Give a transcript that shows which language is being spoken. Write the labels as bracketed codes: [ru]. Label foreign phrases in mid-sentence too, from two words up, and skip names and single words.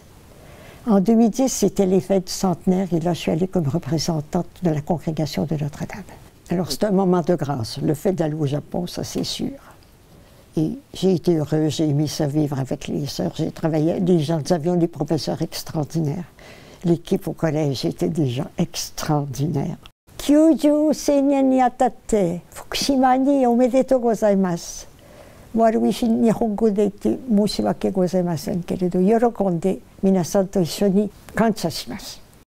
[fr] En 2010, c'était les fêtes du centenaire, et là, je suis allée comme représentante de la congrégation de Notre-Dame. Alors, c'est un moment de grâce. Le fait d'aller au Japon, ça, c'est sûr. Et j'ai été heureuse, j'ai aimé ça vivre avec les sœurs. J'ai travaillé avec des gens, nous avions des professeurs extraordinaires. L'équipe au collège était des gens extraordinaires. [ja] 90 周年にあたって福島におめでとうございます。悪い日本語で言って申し訳ございませんけれど、喜んで皆さんと一緒に感謝します。